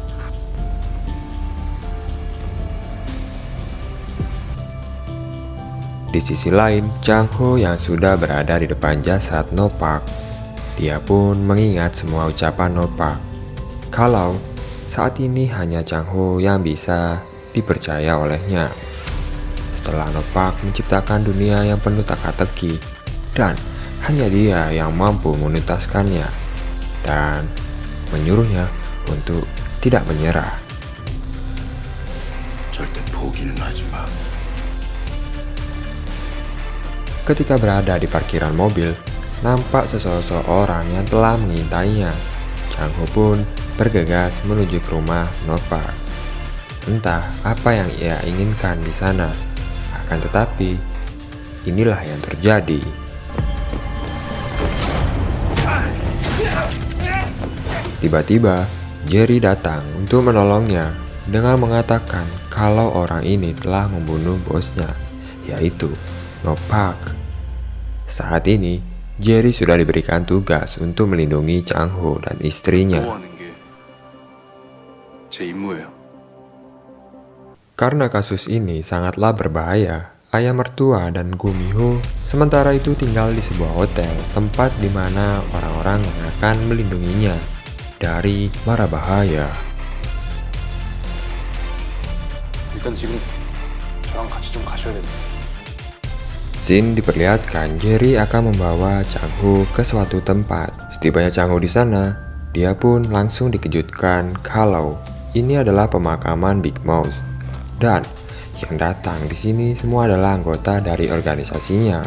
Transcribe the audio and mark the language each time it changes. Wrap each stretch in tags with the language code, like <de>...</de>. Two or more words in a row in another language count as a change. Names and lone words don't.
<id>Di sisi lain, Chang Ho yang sudah berada di depan jasad Nopak, dia pun mengingat semua ucapan Nopak kalau saat ini hanya Chang Ho yang bisa dipercaya olehnya. Setelah Nopak menciptakan dunia yang penuh teka-teki dan hanya dia yang mampu menuntaskannya dan menyuruhnya untuk tidak menyerah.</id> <ko>절대 포기는 하지 마.</ko> <id>Ketika berada di parkiran mobil, nampak sesosok orang yang telah mengintainya. Chang Ho pun bergegas menuju ke rumah Nopak. Entah apa yang ia inginkan di sana, akan tetapi inilah yang terjadi. Tiba-tiba Jerry datang untuk menolongnya dengan mengatakan kalau orang ini telah membunuh bosnya, yaitu Nopak. Saat ini Jerry sudah diberikan tugas untuk melindungi Chang Ho dan istrinya.</id> <ko>제 임무예요.</ko> <id>Karena kasus ini sangatlah berbahaya, ayah mertua dan Gumiho sementara itu tinggal di sebuah hotel, tempat di mana orang-orang yang akan melindunginya dari mara bahaya.</id> <ko>일단 지금 저랑 같이 좀 가셔야 됩니다.</ko> <id>Scene diperlihatkan Jerry akan membawa Chang Ho ke suatu tempat. Setibanya Chang Ho di sana, dia pun langsung dikejutkan kalau ini adalah pemakaman Big Mouse. Dan yang datang di sini semua adalah anggota dari organisasinya.</id>